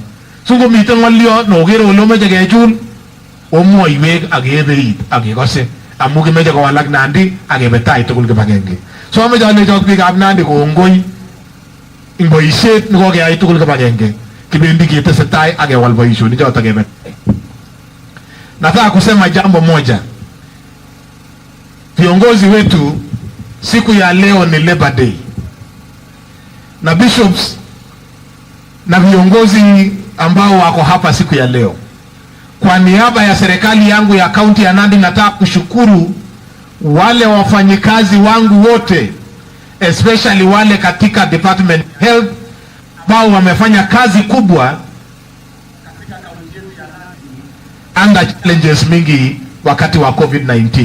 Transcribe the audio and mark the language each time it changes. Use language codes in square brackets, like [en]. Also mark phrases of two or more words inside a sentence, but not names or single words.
[kln] So ngomite ng'olyo nokere ole omeche kechul, omwoiwek ak kebeit ak kekose amu kimeche kowalak Nandi ak kebe tai tugul kibagenge. So ameche alechok biikab Nandi kongoi ing boishet nekokeyai tugul kibagenge, kibendi ketesetai ak kewal boishonik chotok kebe. [sw] Nataka kusema jambo moja. Viongozi wetu siku ya leo ni Labor Day, na bishops na viongozi ambao wako hapa siku ya leo, kwa niaba ya serikali yangu ya kaunti ya Nandi nataka kushukuru wale wafanyikazi wangu wote, especially wale katika Department Health ambao wamefanya kazi kubwa katika kaunti yetu ya Nandi [en] under challenges [sw] mingi wakati wa COVID-19.